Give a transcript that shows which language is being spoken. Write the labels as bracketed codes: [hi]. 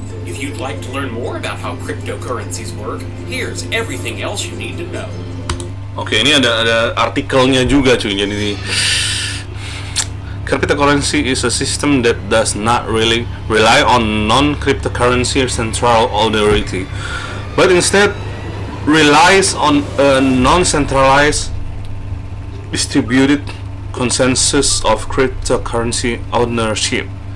[en] If you'd like to learn more about how cryptocurrencies work, here's everything else you need to know. [id] Oke, ini ada artikelnya juga cuy. Jadi [en] cryptocurrency is a system that does not really rely on non-cryptocurrency central authority, but instead relies on a non-centralized distributed consensus of cryptocurrency ownership.